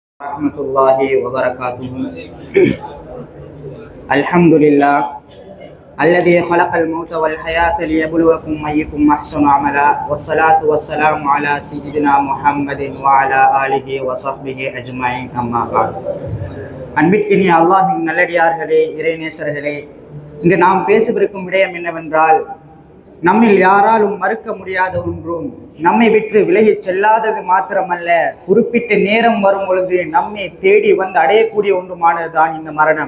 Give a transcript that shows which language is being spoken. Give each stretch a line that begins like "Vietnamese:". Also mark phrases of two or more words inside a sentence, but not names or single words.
Arabic: رحمة الله وبركاته. الحمد لله الذي خلق الموت والحياة ليبلوكم أيكم أحسن عملا والصلاة والسلام على سيدنا محمد وعلى آله وصحبه أجمعين أما بعد.
Tamil: அன்பிற்கினிய அல்லாஹ்வின் நல்லடியார்களே, இறைநேசர்களே, இன்று நாம் பேசவிருக்கும் விடயம் என்னவென்றால், நம்மில் யாராலும் மறுக்க முடியாத ஒன்றும் நம்மை விட்டு விலகிச் செல்லாதது மாத்திரமல்ல, குறிப்பிட்ட நேரம் வரும் பொழுது நம்மை தேடி வந்து அடையக்கூடிய ஒன்றுமானதுதான் இந்த மரணம்.